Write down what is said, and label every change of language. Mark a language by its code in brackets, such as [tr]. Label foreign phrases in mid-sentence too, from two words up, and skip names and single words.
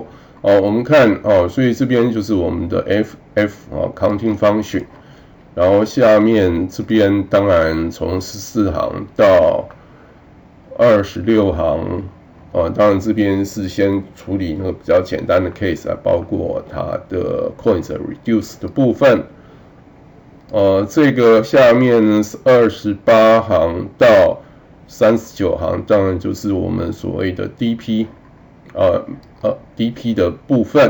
[zh] 我們看所以這邊就是我們的 [en] Counting Function， [zh] 然後下面這邊當然從14行到26行。當然這邊是先處理那個比較簡單的 case，包括它的 [en] coins reduce [zh] 的部分。這個下面28行到39行，當然就是我們所謂的 DP 的部分。